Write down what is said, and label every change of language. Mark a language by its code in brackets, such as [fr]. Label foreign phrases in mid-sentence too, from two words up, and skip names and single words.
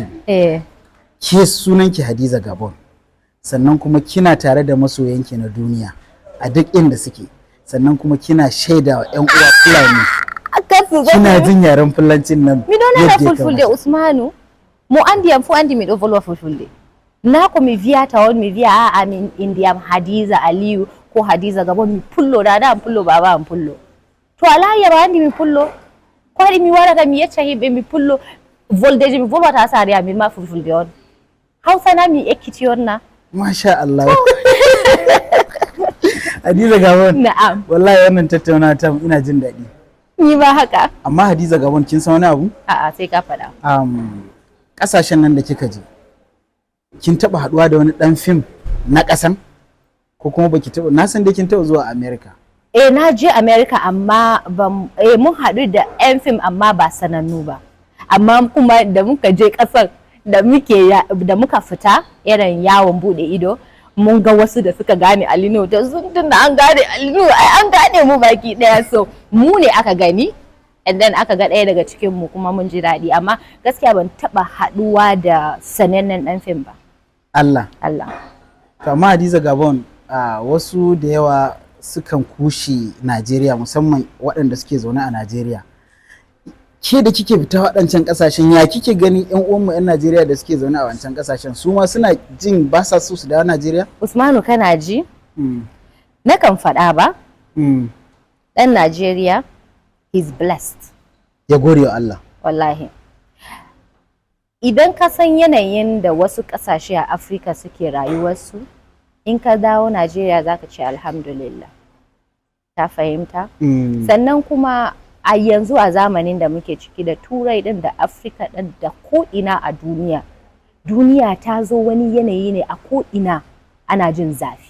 [ha] Ke sunanki Hadiza Gabon. Sannan kuma kina tare da masoyanki na duniya a duk inda suke. Sannan kuma kina shaida wa 'yan uwa Fulani. Kina jin yaren Fulancin nan. [ff] Mi don na fulfulde Usmanu. Mu andiam fu andi mi do volwa fulfulde. Na ko mi viya tawon mi viya a min indiam Hadiza Aliyu ko Hadiza Gabon mi pullo da am pullo baba am pullo. To ala ya andi mi pullo. Ko adi mi wara mi yecca himɓe mi pullo voldeje mi volwata sare amin ma fulfulde on. Hausa na mi ekkiti on na. [ar] ما شاء الله. [ha] Hadiza Gabon. Na'am. Wallahi wannan tattaunawa ta ina jin daɗi. Ni ba haka. Amma Hadiza Gabon kin san wani abu? A'a sai ka faɗa. Ƙasashen nan da kika je, kin taɓa haɗuwa da wani ɗan fim na ƙasan? Ko kuma baki taɓa? Na san dai kin taɓa zuwa America. Na je America amma mun haɗu da 'yan fim amma ba sanannu ba. Amma kuma da muka je ƙasar da muka fita irin yawon buɗe ido, mun ga wasu da suka gane Alinu, da sun tunda an gane Alinu ai an gane mu baki ɗaya, so mu ne aka gani [en] and then [ha] aka ga ɗaya daga cikin mu kuma mun ji daɗi. Amma gaskiya ban taɓa haɗuwa da sanannen ɗan fim ba. Allah. Allah. Kama Hadiza Gabon, wasu da yawa sukan kushe Najeriya, musamman waɗanda suke zaune a Najeriya. Ke da kike fita waɗancan ƙasashen, ya kike ganin 'yan uwanmu 'yan Najeriya da suke zaune a wancan ƙasashen, su ma suna jin ba sa so su dawo Najeriya? Usmanu, kana ji? Nakan faɗa ba? Ɗan Najeriya, [en] he's blessed. [ha] Ya gode wa Allah. Wallahi. Idan ka san yanayin da wasu ƙasashe a Afirka suke rayuwarsu, in ka dawo Najeriya za ka ce alhamdulillah. Ta fahimta? Sannan kuma a yanzu a zamanin da muke ciki da Turai ɗin da Afirka ɗin da ko'ina a duniya, duniya ta zo wani yanayi ne a ko'ina ana jin zafi.